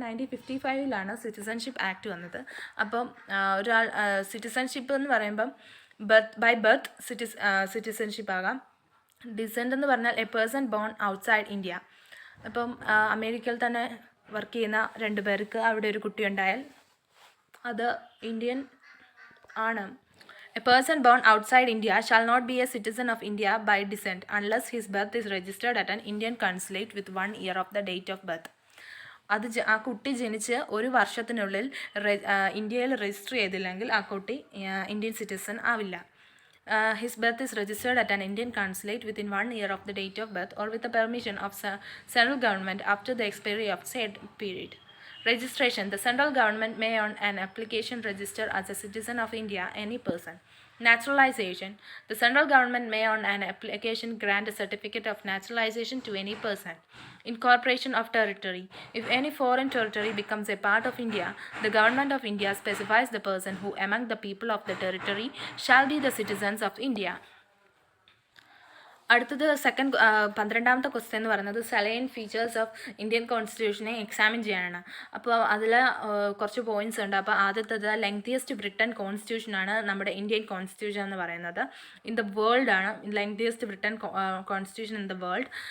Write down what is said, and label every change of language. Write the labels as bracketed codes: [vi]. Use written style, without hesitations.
[ml] 1955 citizenship act വന്നത്. അപ്പം ഒരാൾ സിറ്റിസൺഷിപ്പ് എന്ന് പറയുമ്പം ബൈ ബർത്ത് സിറ്റിസൺഷിപ്പ് ആകാം. ഡിസെൻറ്റ് എന്ന് പറഞ്ഞാൽ A person bone outside India. അപ്പം അമേരിക്കയിൽ തന്നെ വർക്ക് ചെയ്യുന്ന 2 പേർക്ക് അവിടെ ഒരു കുട്ടി ഉണ്ടായാൽ അത് ഇന്ത്യൻ ആണ്. [en] A person born outside India shall not be a citizen of India by descent unless his birth is registered at an Indian consulate with 1 year of the date of birth. [ml] അത് ആ കുട്ടി ജനിച്ച് ഒരു വർഷത്തിനുള്ളിൽ ഇന്ത്യയിൽ register ചെയ്തില്ലെങ്കിൽ ആ കുട്ടി ഇന്ത്യൻ സിറ്റിസൺ ആവില്ല. [en] His birth is registered at an Indian consulate within 1 year of the date of birth or with the permission of central government up to the expiry of said period. Registration. The central government may on an application register as a citizen of India any person. Naturalization. The central government may on an application grant a certificate of naturalization to any person. Incorporation of territory. If any foreign territory becomes a part of India, the government of India specifies the person who among the people of the territory shall be the citizens of India. [ml] അടുത്തത് 12ാമത്തെ question എന്ന് പറയുന്നത് saline features of Indian കോൺസ്റ്റിറ്റ്യൂഷനെ examine ചെയ്യാനാണ്. അപ്പോൾ അതിൽ കുറച്ച് points ഉണ്ട്. അപ്പോൾ ആദ്യത്തേത് ലെങ്തിയസ്റ്റ് ബ്രിട്ടൻ കോൺസ്റ്റിറ്റ്യൂഷനാണ് നമ്മുടെ ഇന്ത്യൻ കോൺസ്റ്റിറ്റ്യൂഷൻ എന്ന് പറയുന്നത്. [en] In the world ആണ് lengthiest written constitution in the world.